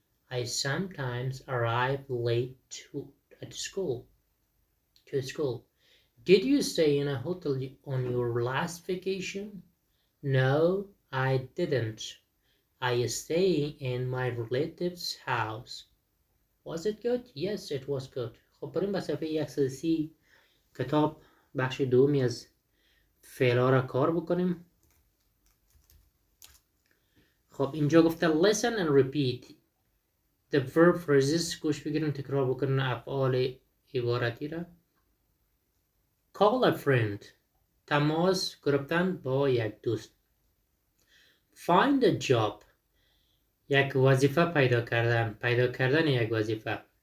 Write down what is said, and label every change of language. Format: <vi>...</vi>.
<en>I sometimes arrive late at school. To school. Did you stay in a hotel on your last vacation? No, I didn't. I stay in my relative's house. Was it good? Yes, it was good.</en> <fa>خب بریم به صفحه 130 کتاب بخش دومی از فعلا را کار بکنیم. خب اینجا گفته</fa> <en>listen and repeat the verb phrases.</en> <fa>گوش بگیریم تکرار بکنیم افعال عبارتی را.</fa> <en>Call a friend.</en> <fa>تماس گرفتن با یک دوست.</fa> <en>Find a job.</en> <fa>یک وظیفه پیدا کردن یک وظیفه.</fa>